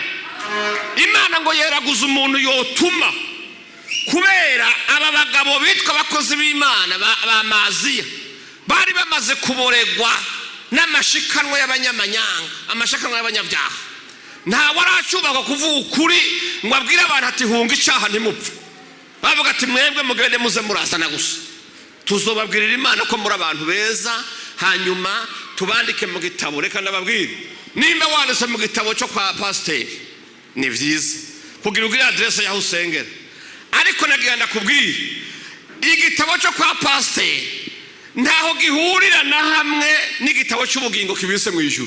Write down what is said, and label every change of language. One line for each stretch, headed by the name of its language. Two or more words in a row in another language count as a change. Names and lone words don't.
Rundi: Imana ngo yeraguza umuntu yotuma, kubera aba bagabo bitwa abakozi b'Imana ba Maziya bari bamaze kuboregwa n'amashikanwa y'abanyamanyanga, amashikanwa y'abanyabyaha. Nta waracubaka kuvuga ukuri ngo abwire abantu ati hunga icyaha ntimupfe. Bavuga ati mwebwe mugende muze murazana gusa, tuzobabwirira Imana ko muri abantu beza, hanyuma tubandike mu gitabo. Reka ndababwire, nimba wanditse mu gitabo cyo kwa pasiteri ni byiza kugira ugire adresse yaho usengera, ariko nagira ndakubwire igitabo cyo kwa pasiteri ntaho gihurira na hamwe n'igitabo cy'ubugingo kibise mu ijuru.